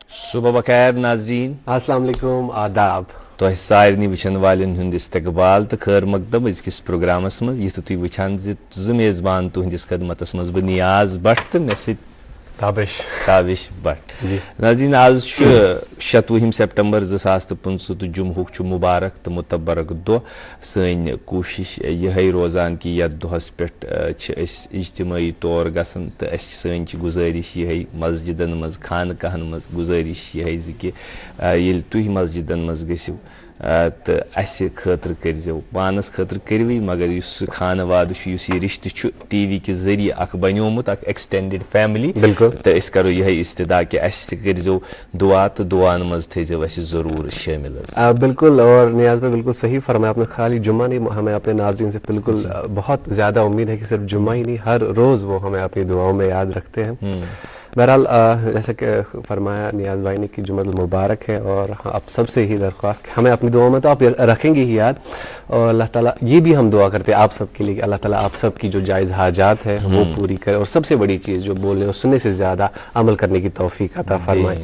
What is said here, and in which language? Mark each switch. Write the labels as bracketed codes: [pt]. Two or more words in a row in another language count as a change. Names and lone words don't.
[ks] सुबह बखैर नाजरीन, अस्सलाम वालेकुम, आदाब। तो सारे वचन वालन हुंद इस्तकबाल तो खैर मकदम अजकिस प्रोग्रामस मज यु तुम वचान जो मेज़बान तुहदिस खदमतस मज बह नियाज भट्ट तो मे सत ताबिश भट्ट। नाज़रीन, आज 26 सितंबर 2025 तो जुम्हुक मुबारक तो मुतबरक दो। सन कोशिश यही रोजान कि यथ दोहस पे इज्तिमाई तौर गसन तो सन गुजारिश यही मस्जिदन मज खानकाहन मज गुजारिश यही कि ये तुह मस्जिदन मज गसिव तो अस खतर करजो पानस खतर करवी मगर खान वाद ये रिश्त टीवी के जरिए अख बनोमुत अख [en] extended family [ks] तो अस करो यही इस्तदा कि अस करजो दुआ तो दुआन मज थो अस जरूर शामिल। [ur] بالکل، اور نیاز بھائی بالکل صحیح فرمایا آپ نے۔ خالی جمعہ نہیں، ہمیں اپنے ناظرین سے بالکل بہت زیادہ امید ہے کہ صرف جمعہ ہی نہیں ہر روز وہ ہمیں اپنی دعاؤں میں یاد رکھتے ہیں. بہرحال جیسے کہ فرمایا نیاز بھائی نے کہ جمعۃ المبارک ہے، اور آپ سب سے ہی درخواست ہمیں اپنی دعا میں تو آپ رکھیں گے ہی یاد، اور اللہ تعالیٰ یہ بھی ہم دعا کرتے ہیں آپ سب کے لیے کہ اللہ تعالیٰ آپ سب کی جو جائز حاجات ہے وہ پوری کرے، اور سب سے بڑی چیز جو بولنے اور سننے سے زیادہ عمل کرنے کی توفیق عطا فرمائے.